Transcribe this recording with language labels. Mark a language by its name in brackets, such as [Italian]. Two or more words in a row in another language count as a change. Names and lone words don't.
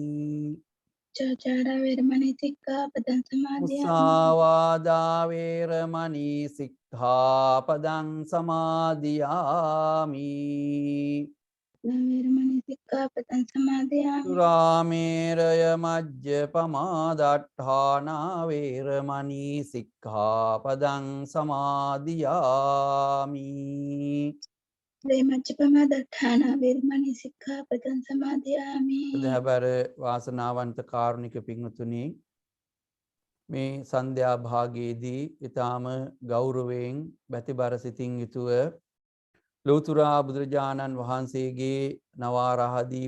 [Pali] มุสาวาดาเวรมณีสิกขาปดังสมาธิยามิสุราเมรยมัจจปมาดัฏฐานาเวรมณีสิกขาปดังสมาธิยามิ [Sinhala] සදහබර වාසනාවන්ත කාරුණික පිංතුනි මේ සන්ධ්‍යා භාගයේදී ඊටාම ගෞරවයෙන් බැතිබර සිතින් යුතුව ලෝතුරා බුදුරජාණන් වහන්සේගේ නවාරහදී